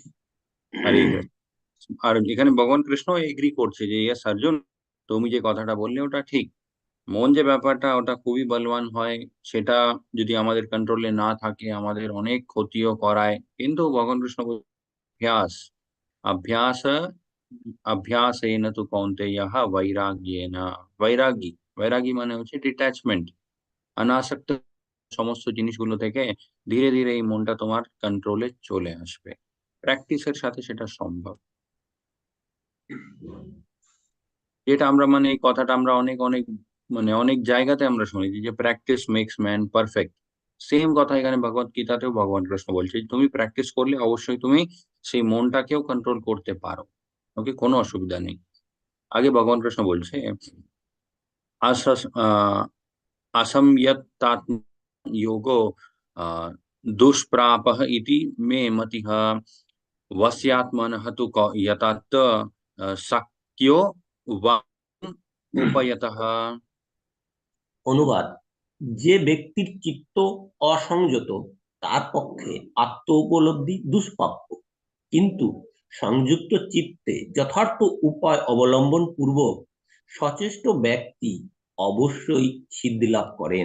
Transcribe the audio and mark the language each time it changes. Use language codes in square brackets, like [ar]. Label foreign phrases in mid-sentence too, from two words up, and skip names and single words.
[bn] হরে কৃষ্ণ। আর এখানে ভগবান কৃষ্ণ এগ্রি করছে যে ইয়েস অর্জুন, তুমি যে কথাটা বললে ওটা ঠিক। মন যে ব্যাপারটা, ওটা খুবই বলবান হয়। সেটা যদি আমাদের কন্ট্রোলে না থাকে, আমাদের অনেক ক্ষতিও করায়। কিন্তু ভগবান কৃষ্ণ অভ্যাস, [sa] अभ्यास अभ्यासेन तु कौन्तेयः वैराग्येन। [bn] বৈরাগী, বৈরাগী মানে হচ্ছে ডিট্যাচমেন্ট, অনাসক্ত সমস্ত জিনিসগুলো থেকে ধীরে ধীরে এই মনটা তোমার কন্ট্রোলে চলে আসবে। প্র্যাকটিসের সাথে সেটা সম্ভব। যেটা আমরা, মানে এই কথাটা আমরা অনেক অনেক, মানে অনেক জায়গাতে আমরা শুনেছি যে [en] practice makes man perfect. [bn] সেম কথা এখানে ভগবত গীতাতেও ভগবান কৃষ্ণ বলছে যে তুমি প্র্যাকটিস করলে অবশ্যই তুমি সেই মনটাকেও কন্ট্রোল করতে পারো, ওকে, কোনো অসুবিধা নেই। আগে ভগবান কৃষ্ণ বলছে আসাস [sa] असंयत्तात्म योगो दुष्प्रापः इति मे मतिः वस्यात्मनः तु यतात् शक्यो वा उपयतः। [bn] অনুবাদ: যে ব্যক্তির চিত্ত অসংযত তার পক্ষে আত্ম উপলব্ধি দুষ্প্রাপ্য, কিন্তু সংযুক্ত চিত্তে যথার্থ উপায় অবলম্বন পূর্বক সচেষ্ট ব্যক্তি অবশ্যই সিদ্ধি লাভ করেন।